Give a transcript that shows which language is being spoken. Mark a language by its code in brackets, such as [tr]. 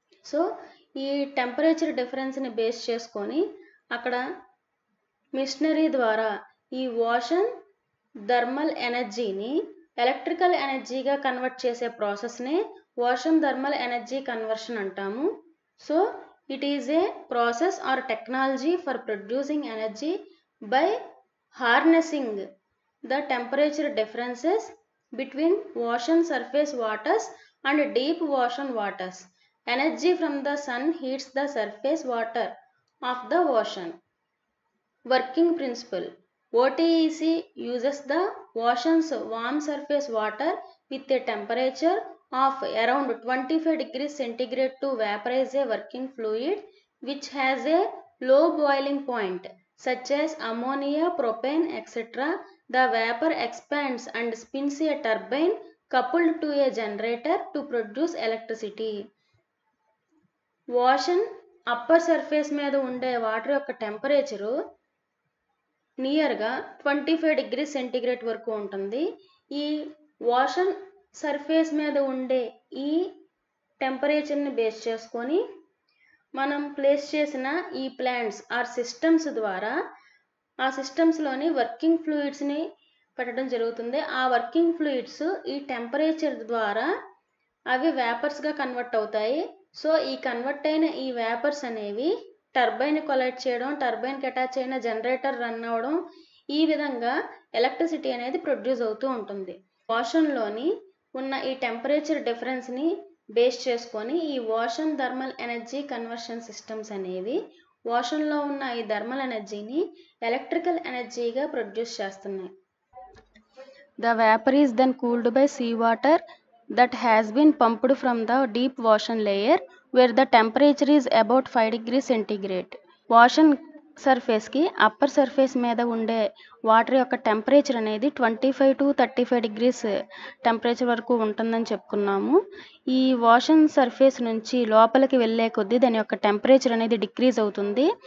[te] So ఈ temperature డిఫరెన్స్ని base చేసుకొని అక్కడ మిషనరీ ద్వారా ఈ ఓషన్ థర్మల్ ఎనర్జీని ఎలక్ట్రికల్ ఎనర్జీగా కన్వర్ట్ చేసే ప్రాసెస్నే ఓషన్ థర్మల్ ఎనర్జీ కన్వర్షన్ అంటాము. [en] So it is a process or technology for producing energy by harnessing the temperature differences between ocean surface waters and deep ocean waters. Energy from the sun heats the surface water of the ocean. Working principle: OTEC uses the ocean's warm surface water with a temperature of around 25 degrees centigrade to vaporize a working fluid which has a low boiling point such as ammonia, propane, etc. The vapor expands and spins a turbine coupled to a generator to produce electricity. [te] Ocean upper surface మీద ఉండే water యొక్క temperature నియర్గా 25 degree centigrade వరకు ఉంటుంది. ఈ ocean surface మీద ఉండే ఈ టెంపరేచర్ని base చేసుకొని మనం ప్లేస్ చేసిన ఈ ప్లాంట్స్ ఆర్ సిస్టమ్స్ ద్వారా ఆ సిస్టమ్స్లోని వర్కింగ్ ఫ్లూయిడ్స్ని పెట్టడం జరుగుతుంది. ఆ వర్కింగ్ ఫ్లూయిడ్స్ ఈ టెంపరేచర్ ద్వారా అవి వేపర్స్గా కన్వర్ట్ అవుతాయి. సో ఈ కన్వర్ట్ అయిన ఈ వేపర్స్ అనేవి టర్బైన్ కొలైడ్ చేయడం, టర్బైన్కి అటాచ్ అయిన జనరేటర్ రన్ అవ్వడం, ఈ విధంగా ఎలక్ట్రిసిటీ అనేది ప్రొడ్యూస్ అవుతూ ఉంటుంది. ఓషన్లోని ఉన్న ఈ టెంపరేచర్ డిఫరెన్స్ని బేస్ చేసుకొని ఈ ocean thermal energy conversion systems అనేవి ఓషన్లో ఉన్న ఈ థర్మల్ ఎనర్జీని ఎలక్ట్రికల్ ఎనర్జీగా ప్రొడ్యూస్ చేస్తున్నాయి. [en] The vapour is then cooled by sea water that has been pumped from the deep ocean layer where the temperature is about 5 degrees centigrade. [te] Ocean సర్ఫేస్కి upper surface మీద ఉండే water యొక్క temperature అనేది 25 to 35 degrees temperature వరకు ఉంటుందని చెప్పుకున్నాము. ఈ ocean surface నుంచి లోపలికి వెళ్ళే కొద్దీ దాని యొక్క టెంపరేచర్ అనేది డిక్రీజ్ అవుతుంది.